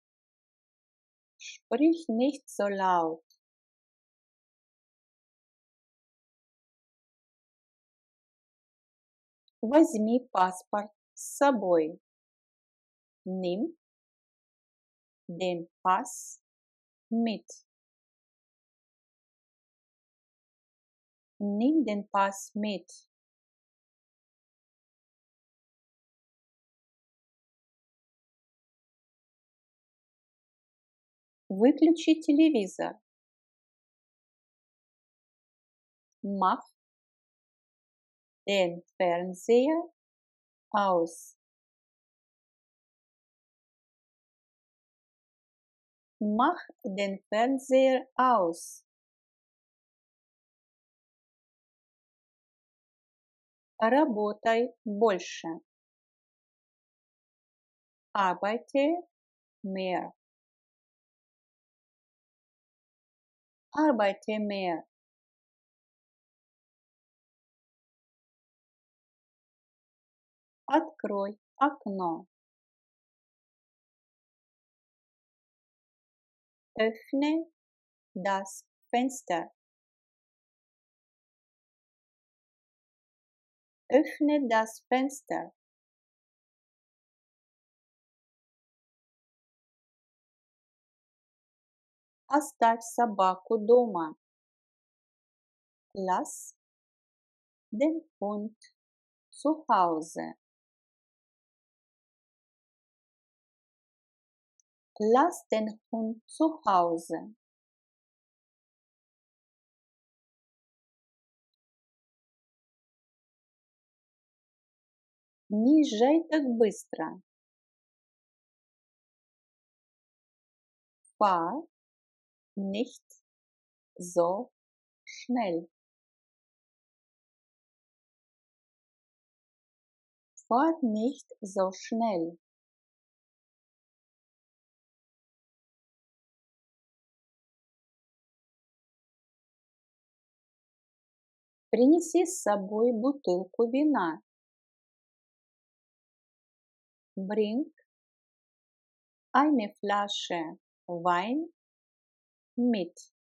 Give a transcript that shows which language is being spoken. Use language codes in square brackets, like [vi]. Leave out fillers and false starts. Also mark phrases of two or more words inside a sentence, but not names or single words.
[de] Sprich nicht so laut. [ru] Возьми паспорт с собой. [de] Nimm den Pass mit. Nimm den Pass mit. [ru] Выключи телевизор. [de] Mach den Fernseher aus. Mach den Fernseher aus. [ru] Работай больше. [de] Arbeite mehr. Arbeite mehr. [ru] Открой окно. [de] Öffne das Fenster. Öffne das Fenster. [ru] Оставь собаку дома. [de] Lass den Hund zu Hause. Lass den Hund zu Hause. [ru] Не езжай так быстро. [de] Fahr nicht so schnell. Fahr nicht so schnell. [ru] Принеси с собой бутылку вина. [de] Bring eine Flasche Wein mit.